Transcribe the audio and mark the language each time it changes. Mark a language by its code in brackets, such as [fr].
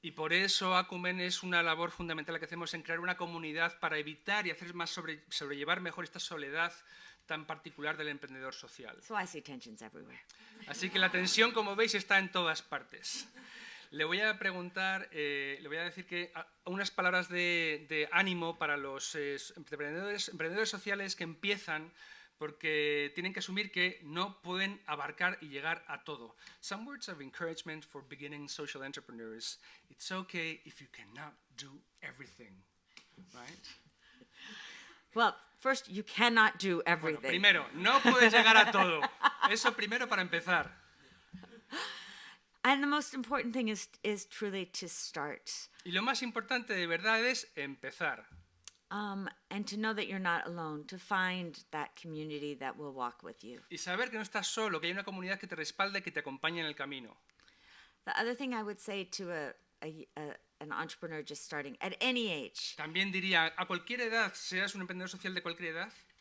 [es] Y por eso Acumen es una labor fundamental la que hacemos en crear una comunidad para evitar y hacer más sobrellevar mejor esta soledad tan particular del emprendedor social. [en] So I see tensions everywhere. [es] Así que la tensión, como veis, está en todas partes. Le voy a preguntar, le voy a decir que unas palabras de ánimo para los emprendedores sociales que empiezan, porque tienen que asumir que no pueden abarcar y llegar a todo. [en] Some words of encouragement for beginning social entrepreneurs. It's okay if you cannot do everything, right? Well, first, you cannot do everything. [es] Bueno, primero, no puedes llegar a todo. Eso primero para empezar. [en] And the most important thing is truly to start. [es] Y lo más importante de verdad es empezar. [en] And to know that you're not alone, to find that community that will walk with you. [es] Y saber que no estás solo, que hay una comunidad que te respalda y que te acompaña en el camino. [en] The other thing I would say to an entrepreneur just starting at any age [es] También diría, a cualquier edad, seas un emprendedor social de cualquier edad,